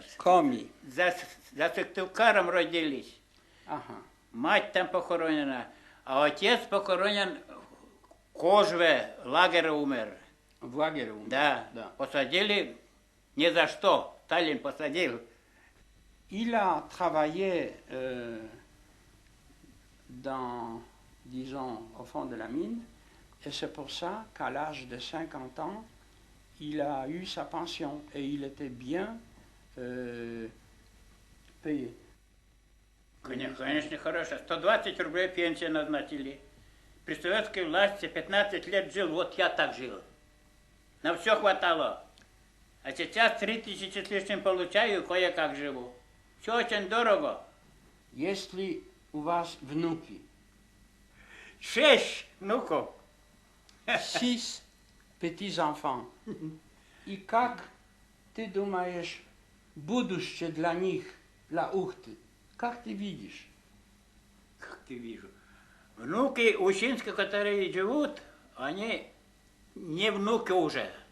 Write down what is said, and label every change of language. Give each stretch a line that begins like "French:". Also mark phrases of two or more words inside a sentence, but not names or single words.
Russian: Коми. За Сыктывкаром родились. Ага. Мать там похоронена. А отец похоронен в Кожве, лагере умер. В лагере умер? Да. Посадили ни за что. Сталин посадил.
French: Il a travaillé disons, au fond de la mine, et c'est pour ça qu'à l'âge de 50 ans, il a eu sa pension, et il était bien payé.
Russian: Конечно, хорошо. 120 рублей пенсию назначили. При советской власти 15 лет жил, вот я так жил. На все хватало. А сейчас 3000 с лишним получаю, кое-как живу. Все очень дорого. Есть ли у вас внуки? 6 внуков.
French: 6 petits-enfants.
Russian: И как ты думаешь, будущее для них, для Ухты, как ты видишь? Как ты вижу? Внуки Ущинска, которые живут, они не внуки уже.